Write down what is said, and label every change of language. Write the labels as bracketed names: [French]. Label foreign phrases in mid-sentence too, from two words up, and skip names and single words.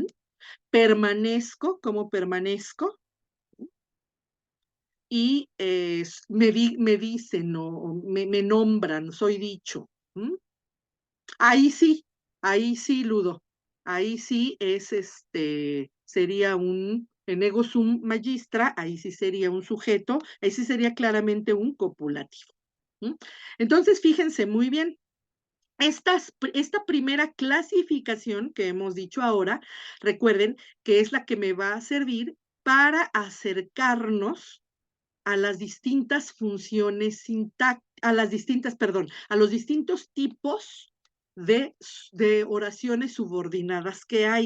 [Spanish] Permanezco, como permanezco, y me dicen o me nombran, soy dicho. ¿Mm? Ahí sí, ahí sí, Ludo. Ahí sí es sería en [Latin] ego sum magistra, [Spanish] ahí sí sería un sujeto, ahí sí sería claramente un copulativo. ¿Mm? Entonces, fíjense muy bien, esta primera clasificación que hemos dicho ahora, recuerden que es la que me va a servir para acercarnos a las distintas funciones a las distintas, perdón, a los distintos tipos de oraciones subordinadas que hay.